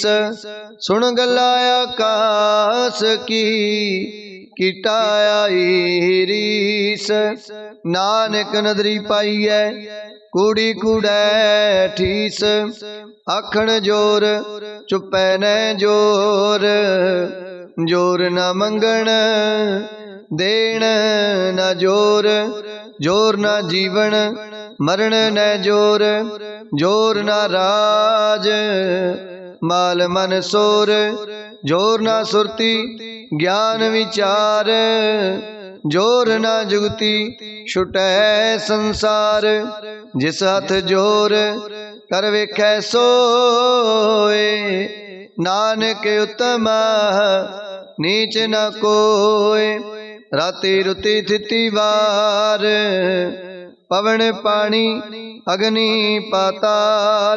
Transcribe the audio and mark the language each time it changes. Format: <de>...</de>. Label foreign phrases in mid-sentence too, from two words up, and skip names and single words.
<pa>ਸੁਣ ਗਲਾ ਆਕਾਸ਼ ਕੀ ਕੀਟਾਈ ਰੀਸ। ਨਾਨਕ ਨਦਰੀ ਪਾਈਐ ਕੂੜੀ ਕੂੜੈ ਠੀਸ। ਆਖਣ ਜੋਰ ਚੁਪੈ ਨ ਜੋਰ ਜੋਰ ਨ ਮੰਗਣ ਦੇਣ ਨ ਜੋਰ। ਜੋਰ ਨ ਜੀਵਨ ਮਰਣ ਨ ਜੋਰ ਜੋਰ ਨ ਰਾਜ ਮਾਲ ਮਨ ਸੋਰ। ਜੋਰ ਨ ਸੁਰਤੀ ਗਿਆਨ ਵਿਚਾਰ ਜੋਰ ਨ ਜੁਗਤੀ ਛੁਟੈ ਸੰਸਾਰ। ਜਿਸ ਹਥ ਜੋਰ ਕਰ ਵੇਖੈ ਸੋਏ ਨਾਨਕ ਉੱਤਮ ਨੀਚ ਨ ਕੋਇ। ਰਾਤਿ ਰੁਤਿ ਥਿਤਿ ਵਾਰ ਪਵਨ ਪਾਨੀ ਅਗਨੀ ਪਾਤਾਲ।</pa>